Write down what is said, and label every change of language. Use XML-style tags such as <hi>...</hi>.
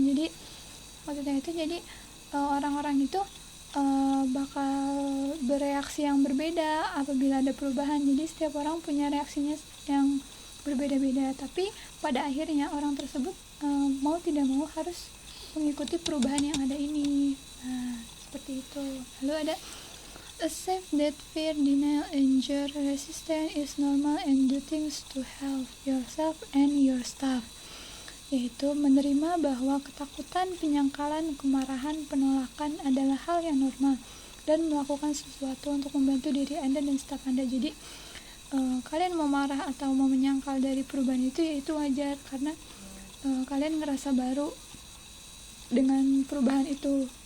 <id>Jadi maksudnya itu, jadi orang-orang itu bakal bereaksi yang berbeda apabila ada perubahan. Jadi setiap orang punya reaksinya yang berbeda-beda, tapi pada akhirnya orang tersebut mau tidak mau harus mengikuti perubahan yang ada ini. Nah, seperti itu. Lalu ada</id> <en>accept that fear, denial, anger, resistance is normal and do things to help yourself and your staff.</en> <id>Yaitu menerima bahwa ketakutan, penyangkalan, kemarahan, penolakan adalah hal yang normal dan melakukan sesuatu untuk membantu diri Anda dan staf Anda. Jadi kalian mau marah atau mau menyangkal dari perubahan itu, ya itu wajar karena kalian ngerasa baru dengan perubahan itu.</id>